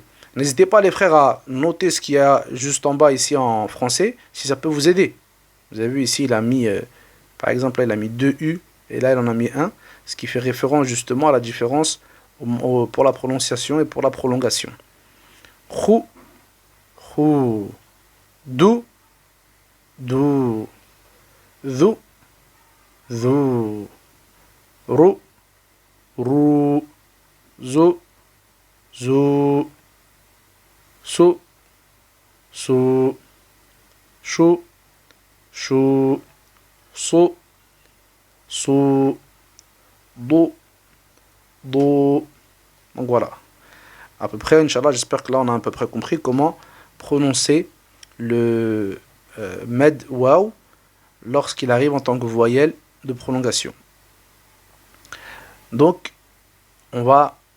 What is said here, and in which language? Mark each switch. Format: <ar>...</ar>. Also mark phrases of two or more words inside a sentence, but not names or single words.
<fr>N'hésitez pas les frères à noter ce qu'il y a juste en bas ici en français, si ça peut vous aider. Vous avez vu ici il a mis, par exemple là il a mis 2 U, et là il en a mis 1, ce qui fait référence justement à la différence pour la prononciation et pour la prolongation. Khou, khou, dou, dou, zou, zou, rou, rou, zou, zou, sou, sou, chou, chou, sou, sou, dou, do. Donc voilà. À peu près, Inch'Allah, j'espère que là on a à peu près compris comment prononcer le med waw lorsqu'il arrive en tant que voyelle de prolongation. Donc, on va.</fr>